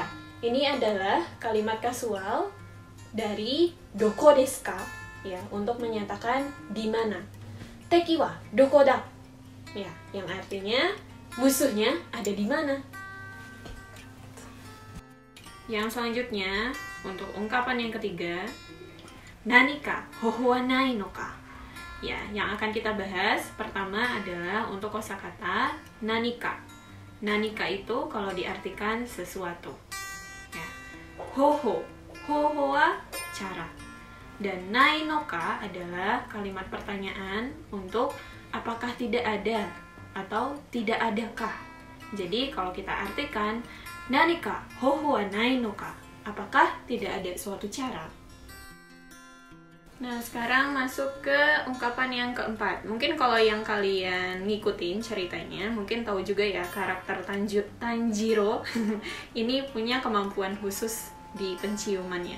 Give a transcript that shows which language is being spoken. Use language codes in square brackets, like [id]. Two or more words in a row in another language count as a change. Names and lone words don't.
[id] Ini adalah kalimat kasual dari [ja] doko desu ka [id] ya, untuk menyatakan di mana. [ja] Teki wa dokoda. [id] Ya, yang artinya musuhnya ada di mana. Yang selanjutnya untuk ungkapan yang ketiga, [ja] nanika hoho wa nai no ka. [id] Ya, yang akan kita bahas pertama adalah untuk kosakata nanika. Nanika itu kalau diartikan sesuatu. Ya. [ja] Hoho, hoho wa [id] cara. Dan [ja] nai no ka [id] adalah kalimat pertanyaan untuk apakah tidak ada atau tidak adakah. Jadi kalau kita artikan [ja] nanika hoho wa nai no ka, [id] apakah tidak ada suatu cara. Nah, sekarang masuk ke ungkapan yang keempat. Mungkin kalau yang kalian ngikutin ceritanya, mungkin tahu juga ya karakter Tanjiro ini punya kemampuan khusus di penciumannya.